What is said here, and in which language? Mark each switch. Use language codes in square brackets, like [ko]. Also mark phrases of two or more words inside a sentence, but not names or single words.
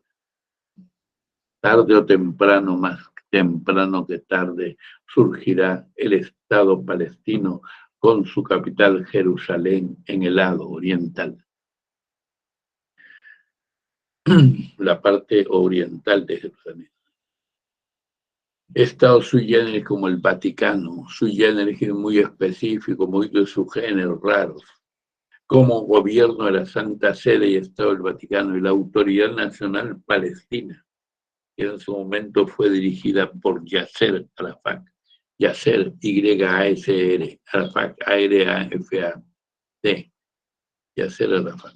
[es] Tarde o temprano, más temprano que tarde, surgirá el Estado palestino con su capital Jerusalén en el lado oriental. La parte oriental de Jerusalén. Estado [la] sui generis [es] como el Vaticano, [la] sui generis [es] muy específico, muy de su género, raros, como gobierno de la Santa Sede y Estado del Vaticano y la Autoridad Nacional Palestina, que en su momento fue dirigida por Yasser Arafat, Yasser, Y-A-S-R, Arafat, A-R-A-F-A-T, Yasser Arafat.